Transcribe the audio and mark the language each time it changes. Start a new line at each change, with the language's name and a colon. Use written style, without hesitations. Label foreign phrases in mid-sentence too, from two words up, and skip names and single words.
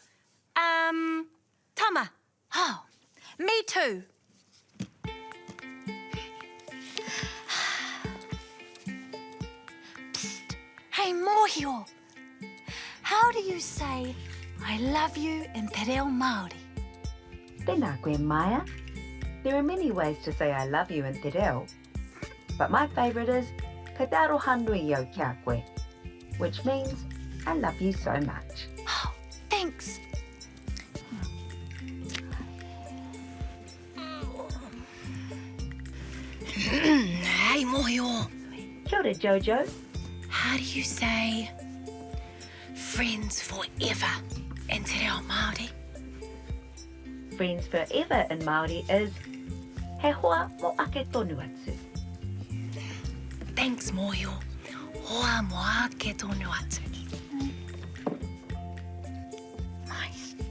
English: Tama. Oh, me too. Psst. Hey, Mōhio. How do you say I love you in
Māori: te reo Māori? Tēnā koe,
English: Maya. There are many ways to say I love you in
Māori: te reo,
English: but my favourite is
Māori: ka te aroha nui au kia koe,
English: which means I love you so much. Oh, thanks. Hey, Mōhio.
Māori: Kia ora,
English: Jojo. How do you say friends forever in
Māori: te reo Māori?
English: Friends forever in Māori is
Māori: he hoa mo ake tonu atu. Thanks, Mōhio. Hoa moa ke tonu atu.
English: Nice.